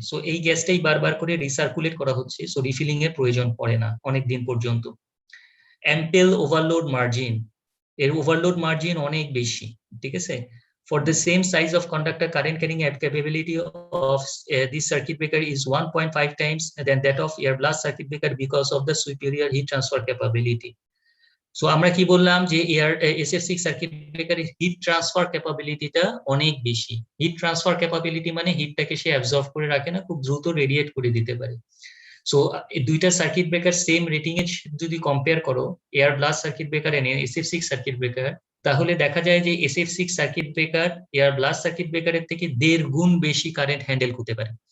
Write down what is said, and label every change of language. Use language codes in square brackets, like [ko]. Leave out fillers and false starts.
[bn] So এই গ্যাসটাই বারবার করে রিসার্কুলেট করা হচ্ছে, সো রিফিলিং এর প্রয়োজন পড়ে না অনেক দিন পর্যন্ত। অ্যাম্পেল ওভারলোড মার্জিন, এর ওভারলোড মার্জিন অনেক বেশি, ঠিক আছে। [en] For the same size of conductor, current carrying capability of this circuit breaker is 1.5 times than that of air blast circuit breaker because of the superior heat transfer capability. [bn] So আমরা কি বললাম যে SF6 circuit ব্রেকারের heat transfer ক্যাপাবিলিটিটা অনেক বেশি। Heat transfer capability মানে হিটটাকে সে absorb করে রাখে না, খুব দ্রুত রেডিয়েট করে দিতে পারে। সো এই দুইটা সার্কিট ব্রেকার সেম রেটিং এর যদি কম্পেয়ার করো, air blast circuit breaker and SF6 circuit breaker, তাহলে দেখা যায় যে SF6 circuit breaker air blast circuit ব্রেকারের থেকে 1.5 গুণ বেশি কারেন্ট হ্যান্ডেল করতে পারে।